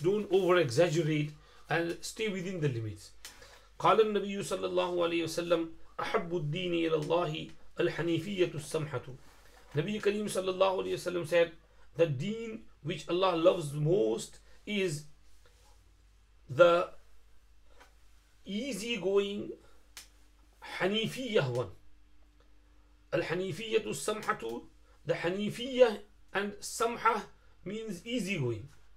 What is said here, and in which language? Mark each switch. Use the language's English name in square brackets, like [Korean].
[English] Don't over exaggerate, and stay within the limits. [Arabic] قال النبي صلى الله عليه وسلم أحب الدين إلى الله الحنيفية السمحة. [English] Nabi Kareem [Arabic] صلى الله عليه وسلم [English] said, the deen which Allah loves most is the easygoing Hanifiyah one. Al-Hanifiyatu Samhatu. The Hanifiyah and Samha means easygoing.